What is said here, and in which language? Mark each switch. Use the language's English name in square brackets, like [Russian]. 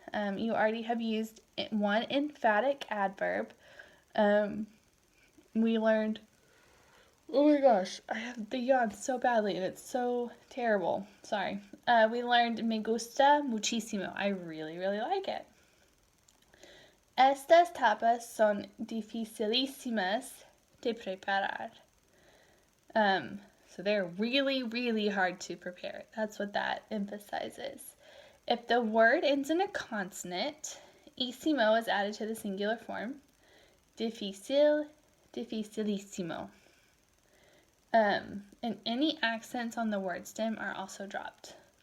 [English] You already have used one emphatic adverb. We learned, oh my gosh, I have the yawn so badly and it's so terrible. Sorry. We learned [Spanish] me gusta muchísimo. [English] I really, really like it. [Spanish] Estas tapas son dificilísimas de preparar. [English] So they're really, really hard to prepare. That's what that emphasizes. If the word ends in a consonant, ísimo is added to the singular form. Difícil, dificilísimo. And any accents on the word stem are also dropped.